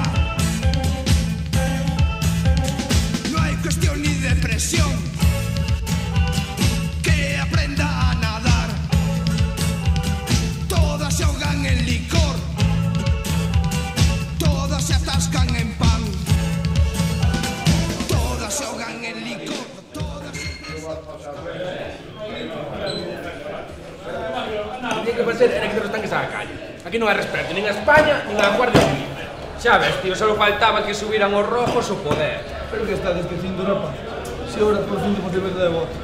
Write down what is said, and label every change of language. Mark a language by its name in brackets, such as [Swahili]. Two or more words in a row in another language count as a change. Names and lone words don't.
[Spanish] No hay cuestión ni de presión, que aprenda a nadar. Todas se ahogan en licor, todas se atascan en pan, todas se ahogan en licor, todas se... [Galician] O que tiña que facer era que os tanques á calle. Aquí non hai respeto, nin a España, nin a Guardia Civil. Xa ves, tío, só faltaba que subieran os rojos o poder. Pero que estás dicindo, Europa? [Spanish] Si ahora [Galician] por fin temos liberdade de voto.